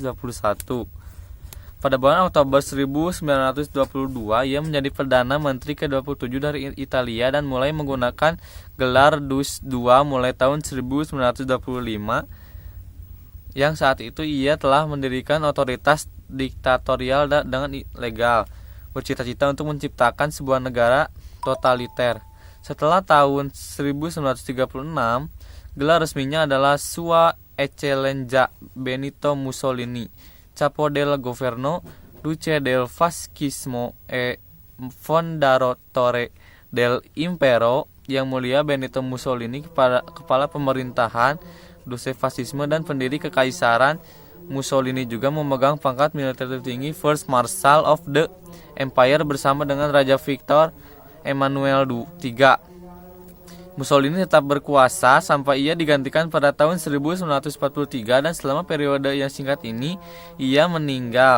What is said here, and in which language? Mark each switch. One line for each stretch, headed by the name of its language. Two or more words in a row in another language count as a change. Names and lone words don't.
Indonesian: Pada bulan Oktober 1922, ia menjadi Perdana Menteri ke-27 dari Italia dan mulai menggunakan gelar Dus II mulai tahun 1925, yang saat itu ia telah mendirikan otoritas diktatorial dengan legal, bercita-cita untuk menciptakan sebuah negara totaliter. Setelah tahun 1936, gelar resminya adalah
Italian: Sua Eccellenza Benito Mussolini, Capo del Governo, Duce del Fascismo e Fondatore del Impero,
Indonesian: Yang Mulia Benito Mussolini, kepala pemerintahan, Duce Fascisme dan pendiri kekaisaran. Mussolini juga memegang pangkat militer tertinggi
English: First Marshal of the Empire
Indonesian: bersama dengan Raja Victor Emmanuel III. Mussolini tetap berkuasa sampai ia digantikan pada tahun 1943 dan selama periode yang singkat ini ia meninggal.